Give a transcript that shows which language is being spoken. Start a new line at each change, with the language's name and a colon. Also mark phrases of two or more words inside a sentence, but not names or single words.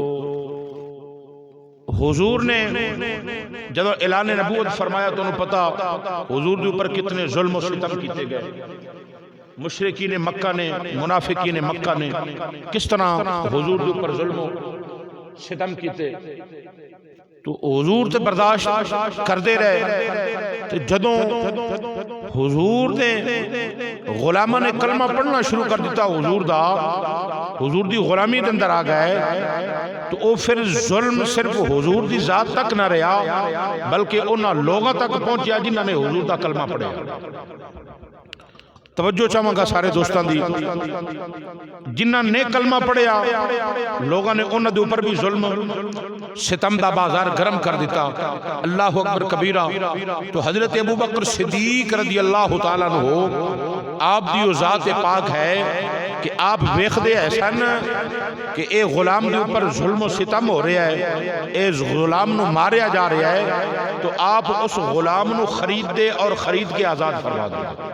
Punjabi: حضور نے جب اعلان نبوت فرمایا تو انہوں پتا حضور دے اوپر کتنے ظلم و ستم کیتے گئے مشرکین مکہ نے منافقین مکہ نے کس طرح حضور دے اوپر ظلم و ستم کیتے تو حضور تے برداشت کر دے رہے تو جدوں حضور دے غلامہ نے کلمہ پڑھنا شروع کر دیتا حضور دی غلامی دے اندر آ گئے تو او پھر ظلم صرف حضور دی ذات تک نہ رہا بلکہ انہاں لوگوں تک پہنچیا جنہاں نے حضور دا کلمہ پڑھیا توجہ چاہوں گا سارے دوستان دی، جنہ نے کلمہ پڑھیا لوگوں نے انہوں دے اوپر بھی ظلم ستم دا بازار گرم کر دیتا۔
Arabic: اللہ اکبر کبیرہ۔
Punjabi: تو حضرت ابوبکر صدیق
Arabic: رضی اللہ تعالیٰ عنہ
Punjabi: آپ دی ذات پاک ہے کہ آپ ویکھ دے ایسا نا کہ اے غلام دے اوپر ظلم و ستم ہو رہا ہے، اے غلام نو ماریا جا رہا ہے، تو آپ اس غلام نو خرید دے اور خرید کے آزاد فرما دے۔